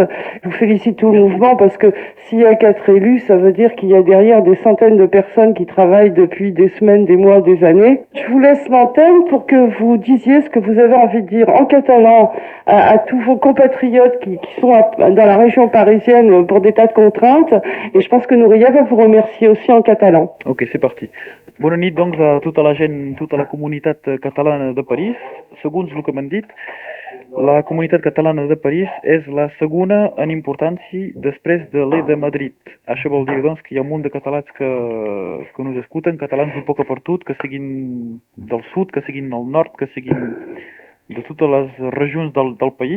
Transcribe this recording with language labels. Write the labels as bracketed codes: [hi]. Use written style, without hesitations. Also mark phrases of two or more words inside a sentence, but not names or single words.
[fr] Je vous félicite tout le mouvement parce que s'il y a 4 élus, ça veut dire qu'il y a derrière des centaines de personnes qui travaillent depuis des semaines, des mois, des années. Je vous laisse l'antenne pour que vous disiez ce que vous avez envie de dire en catalan à tous vos compatriotes qui sont dans la région parisienne pour des tas de contraintes. Et je pense que Nouria va vous remercier aussi en catalan. Ok, c'est parti. [ca] Bona nit, doncs, a tota la gent, tota la comunitat catalana de París. Segons el que m'han dit, la comunitat catalana de París és la segona en importància després de l'E de Madrid. Això vol dir, doncs, que hi ha un munt de catalans que nos escuten, catalans un poc a per tot, que siguin del sud, que siguin del nord, que siguin de totes les regions del país.